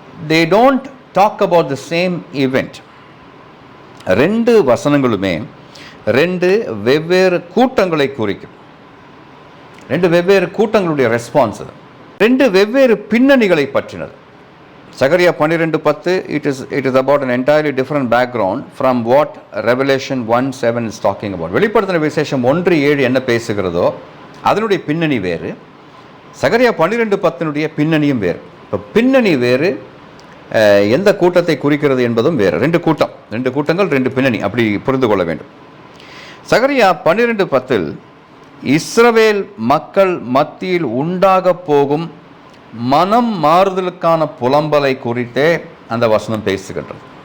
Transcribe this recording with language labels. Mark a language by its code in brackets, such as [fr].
[en] They don't talk about the same event. [ta] 2 வசனங்களுமே 2 வெவ்வேறு கூட்டங்களை குறிக்கும். 2 வெவ்வேறு கூட்டங்களுடைய ரெஸ்பான்ஸ், 2 வெவ்வேறு பின்னணிகளை பற்றினது. [en] சகரியா 12:10 it is about an entirely different background from what Revelation 1:7 is talking about. [ta] வெளிப்படுத்தின விசேஷம் 1:7 என்ன பேசுகிறதோ அதனுடைய பின்னணி வேறு, சகரியா 12:10 பின்னணியும் வேறு. இப்போ பின்னணி வேறு, எந்த கூட்டத்தை குறிக்கிறது என்பதும் வேறு. 2 கூட்டங்கள் 2 பின்னணி, அப்படி புரிந்து கொள்ள வேண்டும். சகரியா 12:10 இஸ்ரவேல் மக்கள் மத்தியில் உண்டாக போகும் மனம் மாறுதலுக்கான புலம்பலை குறித்தே அந்த வசனம் பேசுகின்றது.